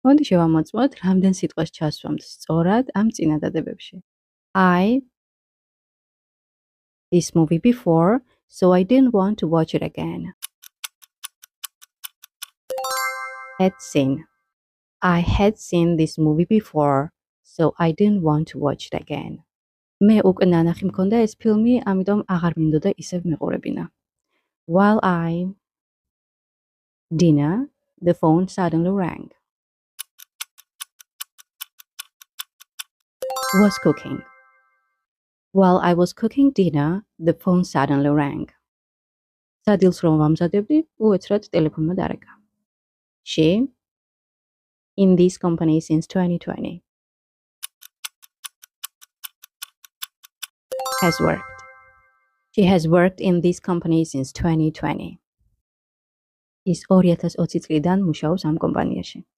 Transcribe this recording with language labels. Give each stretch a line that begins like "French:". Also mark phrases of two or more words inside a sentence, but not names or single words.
Georgian: მოდი შევამოწმოთ, რამდენ სიტყვას ჩასვამთ სწორად ამ წინადადებებში.
English: I this movie before, so I didn't want to watch it again. Had seen. I had seen this movie before, so I didn't want to watch it again.
Georgian: მე უკვე ნანახი მქონდა ეს ფილმი, ამიტომ აღარ მინდოდა ისევ მიყურებინა.
English: While I dinner, the phone suddenly rang. Was cooking. While I was cooking dinner, the phone suddenly rang.
Georgian: სადილს რომ ვამზადებდი, უეცრად ტელეფონმა დარეკა.
English: She in this company since 2020. Has worked. She has worked in this company since 2020.
Georgian: ის 2020 წლიდან მუშაობს ამ კომპანიაში.